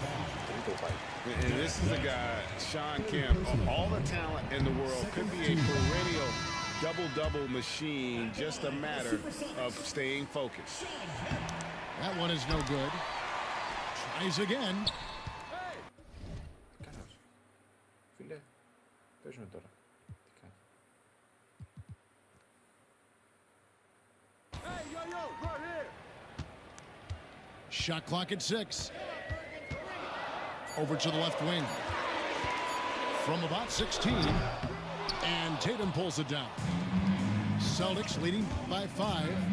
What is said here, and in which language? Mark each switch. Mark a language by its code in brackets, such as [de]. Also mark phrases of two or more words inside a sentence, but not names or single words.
[en] And this is a guy, Sean Kemp, of all the talent in the world, could be a perennial double-double machine, just a matter of staying focused. That one is no good. Tries again. [el] Φίλε, παίζουμε τώρα. Τι κάνει. [en] Shot clock at 6. Over to the left wing. From about 16. And Tatum pulls it down. Celtics leading by 5.